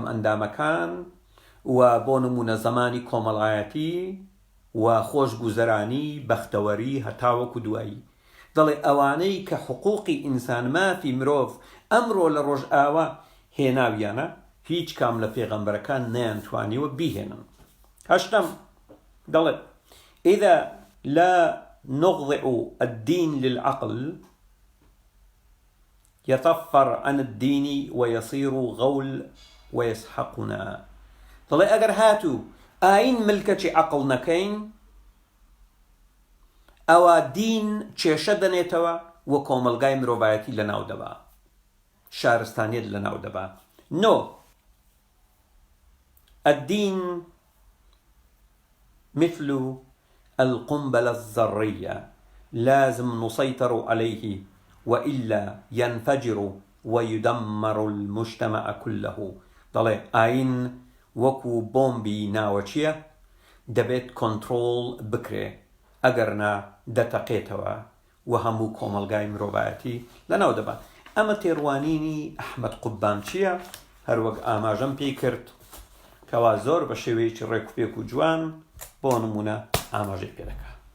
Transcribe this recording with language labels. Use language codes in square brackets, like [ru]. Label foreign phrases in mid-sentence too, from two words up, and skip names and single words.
[ckb] ئەندامەکان و بۆ نمونە زەمانی کۆمەڵایەتی و خۆشگوزەرانی بەختەوەری هەتاوەکو دوایی دەڵێ ئەوانەی کە حقوقی ئینسان مافی مرۆڤ ئەمڕۆ لە ڕۆژ ئاوا هێناویانە هیچ کام لە پێغەمبەرەکان نەیانتوانیوە بیهێنن هەشتەم دەڵێ [ar] إذا لا نخضع الدين للعقل يطفر عن الدين ويصير غول ويسحقنا [ckb] دەڵێ ئەگەر هاتوو ئاین ملکەچی عەقڵ نەکەین ئەوە دین کێشە دەنێتەوە و کۆمەلگای مرۆڤایەتی لەناو دەبا شارستانیت لەناو دەبا نۆ [ar] الدين مثل القنبلة الذرية لازم نسيطر عليه وإلا ينفجر ويدمر المجتمع كله [ckb] دەڵێ ئاین وەکو بۆمبی ناوەچیە دەبێت کۆنتڕۆڵ بکرێ ئەگەرنا دەتەقێتەوە و هەموو کۆمەلگای مرۆڤایەتی لەناو دەبا ئەمە تێڕوانینی ئەحمەد قوبانچیە هەروەک ئاماژەم پێی کرد کەوا زۆر بە شێوەیەکی ڕێکوپێک و جوان بۆ نمونە ئاماژەی پێ دەکا